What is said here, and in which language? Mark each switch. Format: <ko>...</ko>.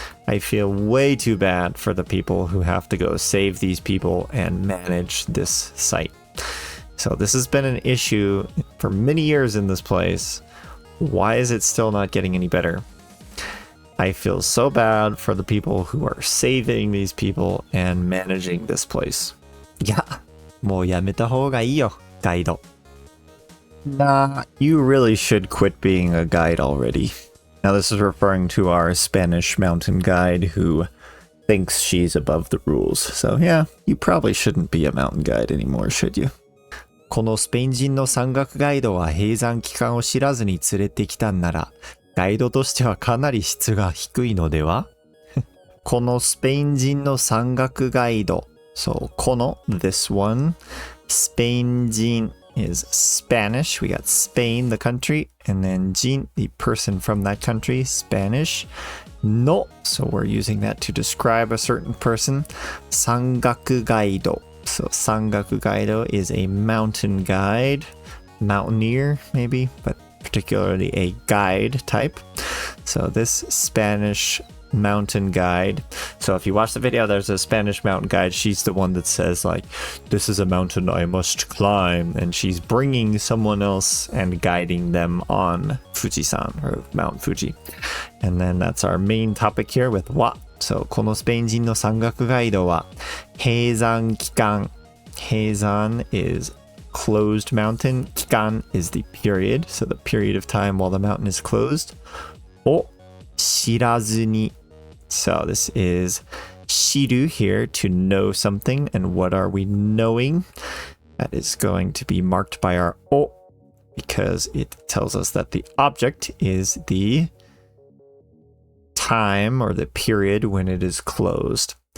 <en>I feel way too bad for the people who have to go save these people and manage this site. So this has been an issue for many years in this place. Why is it still not getting any better? I feel so bad for the people who are saving these people and managing this place.</en> <ja>いや、もうやめた方がいいよ、ガイド。</ja> <en>Nah, you really should quit being a guide already. Now this is referring to our Spanish mountain guide who thinks she's above the rules. So yeah, you probably shouldn't be a mountain guide anymore, should you?</en> <ja>このスペイン人の山岳ガイド</ja> <en>は閉山期間を知らずに連れてきたんなら、ガイドとしてはかなり質が低いのではこのスペイン人の山岳ガイド So この this one スペイン人 is Spanish. We got Spain, the country, and then jin, the person from that country, Spanish. No, so we're using that to describe a certain person. 山岳ガイド So 山岳ガイド is a mountain guide, mountaineer maybe, but particularly a guide type. So this Spanish mountain guide. So if you watch the video, there's a Spanish mountain guide. She's the one that says like, this is a mountain I must climb. And she's bringing someone else and guiding them on Fuji-san or Mount Fuji. And then that's our main topic here with wa.</en> <ja>So このスペイン人の山岳ガイドは閉山期間。</ja> <en>閉山 is closed mountain. Kikan is the period, so the period of time while the mountain is closed. O shirazu ni. So this is shiru here, to know something. And what are we knowing? That is going to be marked by our o, because it tells us that the object is the time or the period when it is closed.</en>